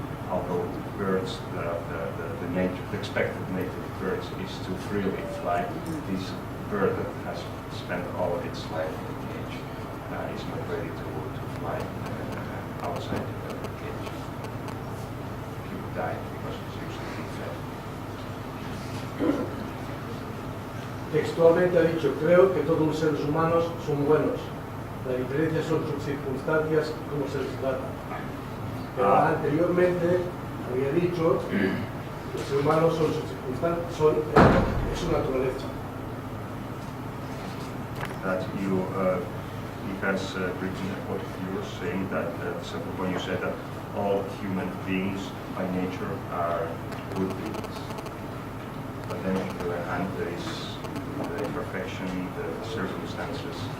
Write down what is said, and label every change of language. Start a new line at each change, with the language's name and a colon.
English: Although birds, the expected nature of birds is to freely fly. This bird that has spent all its life in a cage is not ready to fly outside the cage. He would die because it's usually being fed.
Spanish: Textualmente ha dicho, creo que todos los seres humanos son buenos. La diferencia son sus circunstancias y cómo se les trata. Pero anteriormente había dicho que los seres humanos son sus circunstancias, es su naturaleza.
English: That he has written what you were saying, that when you said that all human beings by nature are good beings. But then on the other hand, there is the imperfection, the circumstances.